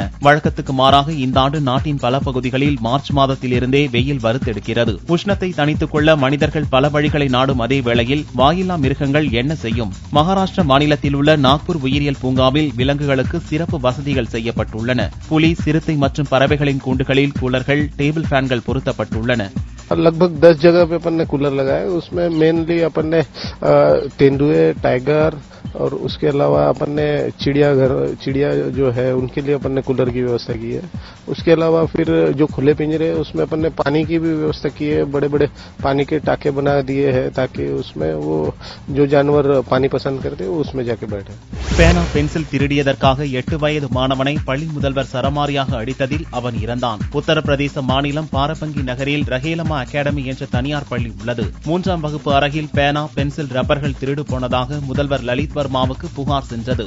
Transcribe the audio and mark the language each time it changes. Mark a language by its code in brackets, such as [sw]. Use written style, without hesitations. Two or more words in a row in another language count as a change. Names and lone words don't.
[ta] வழக்கத்துக்கு மாறாக இந்த ஆண்டு நாட்டின் பல பகுதிகளில் மார்ச் மாதத்திலிருந்தே வெயில் வறுத்தெடுக்கிறது. உஷ்ணத்தை தணித்துக் கொள்ள மனிதர்கள் பல வழிகளை நாடும் அதே வேளையில் வாயில்லா மிருகங்கள் என்ன செய்யும்? மகாராஷ்டிரா மாநிலத்தில் உள்ள நாக்பூர் உயிரியல் பூங்காவில் விலங்குகளுக்கு சிறப்பு வசதிகள் செய்யப்பட்டுள்ளன. புலி, சிறுத்தை மற்றும் பறவைகளின் கூண்டுகளில் கூலர்கள், [en] table fans [ta] பொருத்தப்பட்டுள்ளன. [hi] लगभग 10 जगह पे अपन ने कूलर लगाए. उसमें मेनली अपन ने तेंदुए, टाइगर और उसके अलावा अपन ने चिड़िया जो है उनके लिए अपन ने कूलर की व्यवस्था की है. उसके अलावा फिर जो खुले पिंजरे उसमें अपन ने पानी की भी व्यवस्था की है. बड़े बड़े पानी के टाके बना दिए हैं ताकि उसमें वो जो जानवर पानी पसंद करते हैं उसमें जाके बैठे. [ta] பேனா, பென்சில் திருடியதற்காக 8 வயது மாணவனை பள்ளி முதல்வர் சரமாரியாக அடித்ததில் அவன் இறந்தான். உத்தரப்பிரதேச மாநிலம் பாரபங்கி நகரில் ரஹேலமா அகாடமி என்ற தனியார் பள்ளி உள்ளது. 3ஆம் வகுப்பு அறையில் பேனா, பென்சில், ரப்பர்கள் திருடு போனதாக முதல்வர் லலித் வர்மாவுக்கு புகார் சென்றது.